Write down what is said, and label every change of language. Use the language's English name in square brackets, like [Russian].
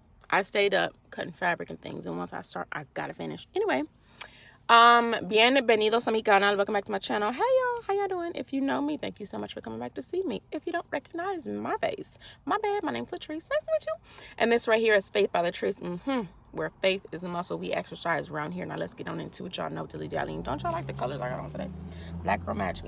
[English] I stayed up cutting fabric and things, and once I start, I gotta finish. Anyway, [Spanish] bienvenidos a mi canal. [English] Welcome back to my channel. Hey y'all, how y'all doing? If you know me, thank you so much for coming back to see me. If you don't recognize my face, my bad. My name's Latrice. Nice to meet you. And this right here is Faith by Latrice. Where faith is a muscle we exercise around here. Now let's get on into what y'all know. Dilly dallying. Don't y'all like the colors I got on today? Black girl magic.